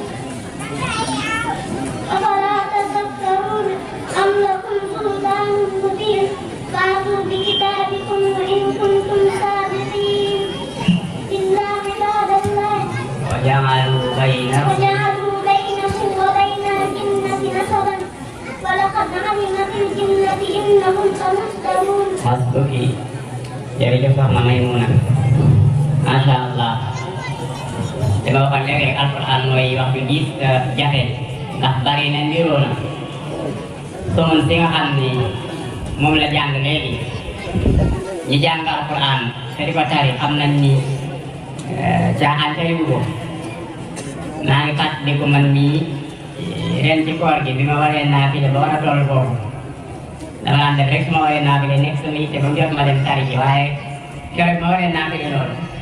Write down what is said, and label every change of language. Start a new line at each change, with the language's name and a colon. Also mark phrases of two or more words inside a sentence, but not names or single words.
Arabic: أفلا تذكرون أم لكم سلطان مبين فأتوا بكتابكم إن كنتم صادقين إلا عباد الله وجعلوا بينه وبين الجنة نسبا ولقد علمت الجنة إنهم لمحضرون
Wolof: حسبك jërëjëf soxna Maymuna
Arabic: ما شاء الله
Wolof: li ma waxoon léegi rek alquran mooy wax ju diis te jafe ndax bari na niroo na somun si nga xam ni moom la jàng léegi ñi jàng alquran te di ko tari xam nañ ni caaxaan tariwu ko maa ngi fàttaliku man mii ren ci koor gi bi ma waree naafile ba war a toll foofu dama daan def rek su ma waree naafile nekk sama yitte ba mu jot ma dem tari ji waaye keroog ma waree naafile loolu